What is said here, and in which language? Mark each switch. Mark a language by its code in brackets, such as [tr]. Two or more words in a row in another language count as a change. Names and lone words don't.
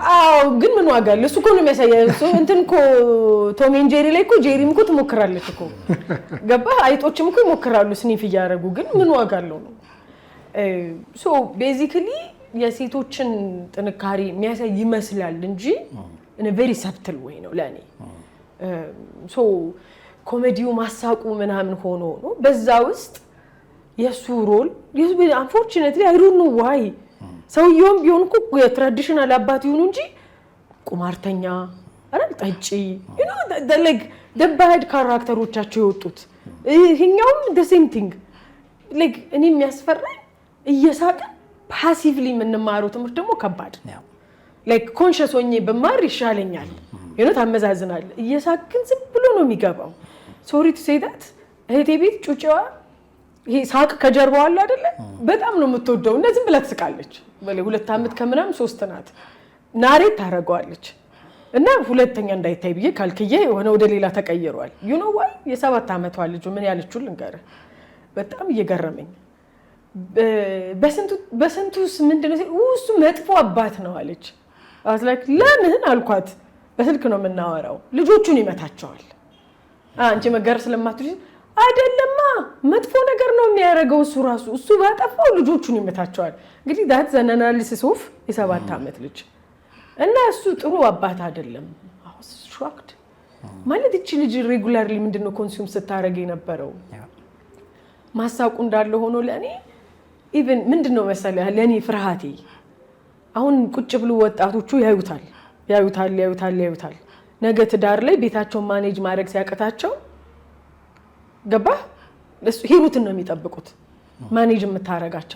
[am] አዎ ግን ምን ዋጋ አለ? እሱ እኮ ነው የሚያሳየው። እሱ እንትን እኮ ቶም ኤንድ ጄሪ ላይ እኮ ጄሪም እኮ ትሞክራለች እኮ ገባህ? አይጦችም እኮ ይሞክራሉ ስኒፍ እያደረጉ፣ ግን ምን ዋጋ አለው ነው። [en] so basically [am] የሴቶችን ጥንካሬ የሚያሳይ ይመስላል እንጂ [en] in a very subtle way [am] ነው ለኔ። ሶ ኮሜዲው ማሳቁ ምናምን ሆኖ ነው በዛ ውስጥ የሱ ሮል [en] unfortunately I don't know why [am] ሰውየውም ቢሆን እኮ የትራዲሽናል አባት ይሁን እንጂ ቁማርተኛ አይደል ጠጪ [en] you know the bad [am] ካራክተሮቻቸው የወጡት ይሄኛውም [en] the same thing like [am] እኔ የሚያስፈራኝ እየሳቀን ፓሲቭሊ የምንማረው ትምህርት ደግሞ ከባድ [en] like conscious [am] ሆኜ በማር ይሻለኛል ታመዛዝናል። እየሳቅን ዝም ብሎ ነው የሚገባው። [en] sorry to say that [am] እህቴ ቤት ጩጬዋ ይሄ ሳቅ ከጀርባው አለ አይደለ በጣም ነው የምትወደው እና ዝም ብላ ትስቃለች። በለ 2 አመት ከምናም 3 ናት ናሬት ታረጋዋለች እና ሁለተኛ እንዳይታይ ብዬ ካልክዬ ሆነ ወደ ሌላ ተቀይሯል። [en] you know why [am] የ7 አመቷ ልጅ ምን ያለችው ልንገርህ በጣም እየገረመኝ በስንቱስ ምንድነው እሱ መጥፎ አባት ነው አለች። [en] I was like [am] ለምን አልኳት። በስልክ ነው የምናወራው። ልጆቹን ይመታቸዋል። አንቺ መገር ስለማትችል አይደለማ መጥፎ ነገር ነው የሚያደርገው እሱ ራሱ እሱ ባጠፋው ልጆቹን ይመታቸዋል። እንግዲህ [en] that's an analysis of [am] የ7 አመት ልጅ እና እሱ ጥሩ አባት አይደለም። [en] I was shocked [am] ማለት እቺ ልጅ ሬጉላርሊ ምንድነው ኮንሱም ስታረግ የነበረው ማሳቁ እንዳለ ሆኖ ለኔ ኢቭን ምንድነው መሰለህ ለኔ ፍርሃቴ አሁን ቁጭ ብሎ ወጣቶቹ ያዩታል ነገ ትዳር ላይ ቤታቸውን ማኔጅ ማድረግ ሲያቀታቸው ገባህ ሂሩትን ነው የሚጠብቁት ማኔጅ የምታረጋቸው።